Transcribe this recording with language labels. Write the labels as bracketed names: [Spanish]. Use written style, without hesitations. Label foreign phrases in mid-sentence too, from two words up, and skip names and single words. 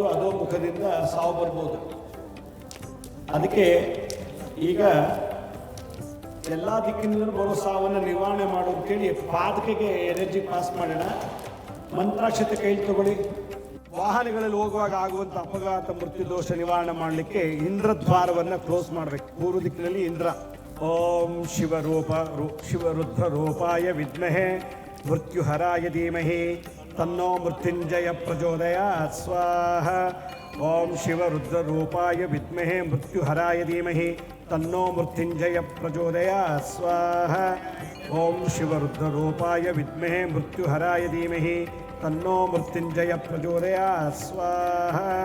[Kannada] ಅಧೋಮುಖದಿಂದ ಸಾವು ಬರ್ಬೋದು ಅದಕ್ಕೆ ಈಗ ಎಲ್ಲ ದಿಕ್ಕಿನಿಂದ ಬರೋ ಸಾವನ್ನು ನಿವಾರಣೆ ಮಾಡು ಅಂತೇಳಿ ಪಾದಕೆಗೆ [English] energy pass [Kannada] ಮಾಡೋಣ ಮಂತ್ರಾಕ್ಷತೆ ಕೈಲಿ ತಗೊಳ್ಳಿ ವಾಹನಗಳಲ್ಲಿ ಹೋಗುವಾಗ ಆಗುವಂಥ ಅಪಘಾತ ಮೃತ್ಯು ದೋಷ ನಿವಾರಣೆ ಮಾಡಲಿಕ್ಕೆ ಇಂದ್ರದ್ವಾರವನ್ನು ಕ್ಲೋಸ್ ಮಾಡಬೇಕು ಪೂರ್ವ ದಿಕ್ಕಿನಲ್ಲಿ ಇಂದ್ರ [Sanskrit] ಓಂ ಶಿವರುದ್ರ ರೂಪಾಯ ವಿದ್ಮಹೆ ಮೃತ್ಯುಹರಾಯ ಧೀಮಹಿ ತನ್ನೋ ಮೃತ್ಯುಂಜಯ ಪ್ರಚೋದಯಾತ್ ಸ್ವಾಹ ಓಂ ಶಿವರುದ್ರ ರೂಪಾಯ ವಿದ್ಮಹೆ ಮೃತ್ಯುಹರಾಯ ಧೀಮಹಿ ತನ್ನೋ ಮೃತ್ಯುಂಜಯ ಪ್ರಚೋದಯಾತ್ ಸ್ವಾಹ ಓಂ ಶಿವರುದ್ರ ರೂಪಾಯ ವಿದ್ಮಹೆ ಮೃತ್ಯುಹರಾಯ ಧೀಮಹಿ तन्नो मृत्युंजय प्रचोदयात् स्वाहा